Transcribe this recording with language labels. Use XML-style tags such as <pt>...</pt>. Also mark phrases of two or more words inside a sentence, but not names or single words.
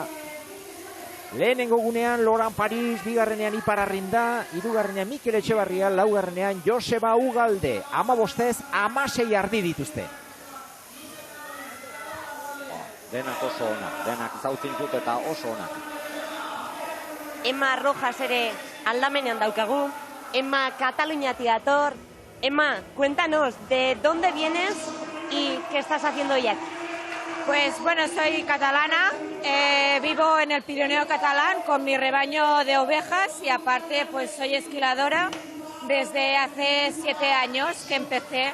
<eu>Lehenengo gunean Loran Paris, bigarrenean Ipar Arrinda, hirugarrenean Mikel Etxebarria, laugarrenean Joseba Ugalde, 15-16 ardi dituzte. Denak oso onak, denak zautzen dut eta oso onak. Emma Rojas ere aldamenean daukagu, Emma Kataluniatik dator.</eu> <es>Emma, cuéntanos, ¿de dónde vienes y qué estás haciendo hoy aquí? Pues bueno, soy catalana, vivo en el Pirineo catalán con mi rebaño de ovejas y aparte pues soy esquiladora desde hace 7 años que empecé.</es>